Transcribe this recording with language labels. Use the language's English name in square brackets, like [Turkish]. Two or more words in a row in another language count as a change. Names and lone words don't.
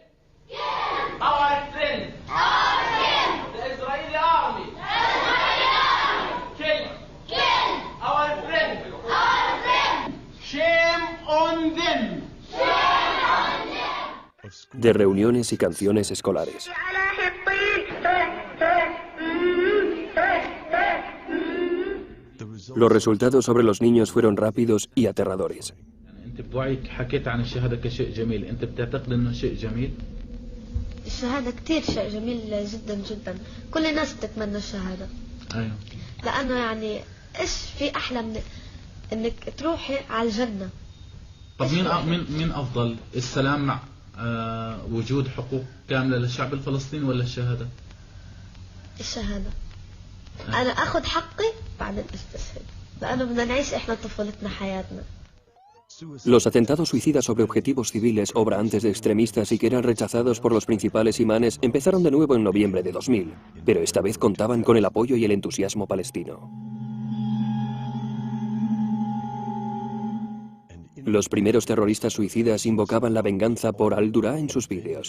[Spanish] De reuniones y canciones escolares. Los resultados sobre los niños fueron rápidos y aterradores. [Arabic] الشهادة كتير شيء جميل جدا جدا كل الناس بتتمنى الشهادة لأنه يعني إيش في أحلى من إنك تروحي على الجنة. طب مين أفضل السلام مع وجود حقوق كاملة للشعب الفلسطيني ولا الشهادة؟ الشهادة. أنا أخذ حقي بعدين أستشهد لأنه بدنا نعيش إحنا طفولتنا حياتنا. [Spanish] Los atentados suicidas sobre objetivos civiles, obra antes de extremistas y que eran rechazados por los principales imanes, empezaron de nuevo en noviembre de 2000, pero esta vez contaban con el apoyo y el entusiasmo palestino. Los primeros terroristas suicidas invocaban la venganza por al-Dura en sus vídeos.